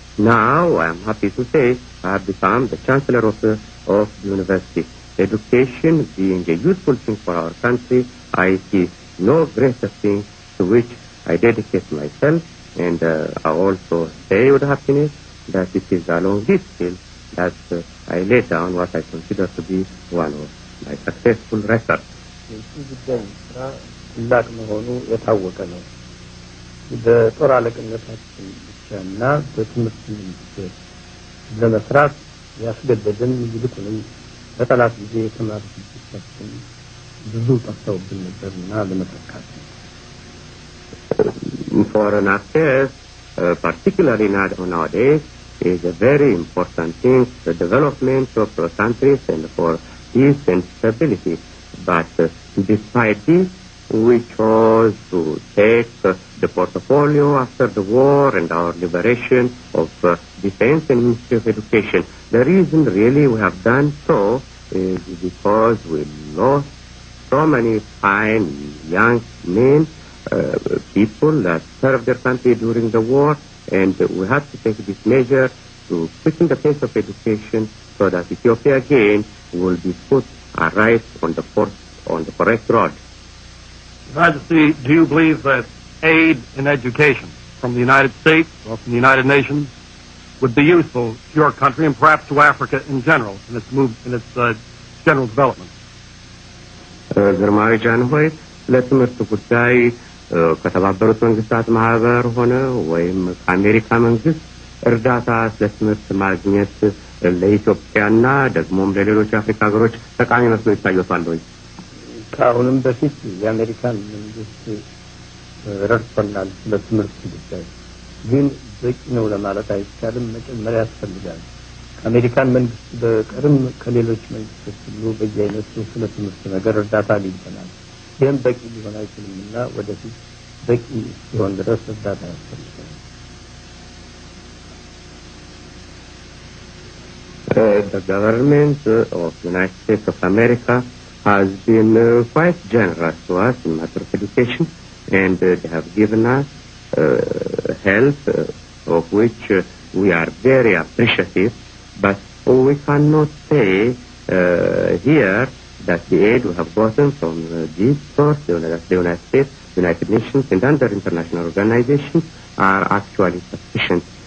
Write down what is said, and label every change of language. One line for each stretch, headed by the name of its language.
English: Now, I am happy to say I have become the Chancellor of the University. Education being a useful thing for our country, I see no greater thing to which I dedicate myself, and I also say with happiness that it is along this field that I lay down what I consider to be one of my successful records.
Amharic: ታላቅ መሆኑ የታወቀ ነው። በጦር አለቅነታችን ብቻና በትምህርት ሚኒስቴር ለመስራት ያስገደደን ይልቁንም በጠላት ጊዜ የተማሩ ልጆቻችን ብዙ ጠፍተውብን ነበርና ለመተካት
English: Foreign affairs, particularly nowadays, is a very important thing for the development of countries and for peace and stability. But despite this, we chose to take the portfolio after the war and our liberation of defense and Ministry of Education. The reason really we have done so is because we lost so many fine young men, people that served their country during the war, and we had to take this measure to quicken the pace of education so that Ethiopia again will be put right on the correct road. Majesty, do you believe that aid in education from the United States or from the United Nations would be useful to your country and perhaps to Africa in general in its general development?
Amharic: ግርማዊ ጃንሆይ ለትምህርት ጉዳይ ከተባበሩት መንግስታት ማህበር ሆነ ወይም ከአሜሪካ መንግስት እርዳታ ለትምህርት ማግኘት ለኢትዮጵያና ደግሞም ለሌሎች አፍሪካ ሀገሮች ጠቃሚ መስሎ ይታያል ወይ? ከአሁንም በፊት የአሜሪካን መንግስት ረድቶናል ለትምህርት ጉዳይ፣ ግን በቂ ነው ለማለት አይቻልም። መጨመሪያ ያስፈልጋል። ከአሜሪካን መንግስት በቀርም ከሌሎች መንግስቶች ሁሉ በየአይነቱ ስለ ትምህርት ነገር እርዳታ አግኝተናል። ይህም በቂ ሊሆን አይችልምና ወደፊት በቂ ሲሆን ድረስ እርዳታ ያስፈልጋል።
English: The government of the United States of America has been quite generous to us in matter of education, and they have given us help of which we are very appreciative, but we cannot say here that the aid we have gotten from these sources, the United States, United Nations, and other international organizations are actually sufficient.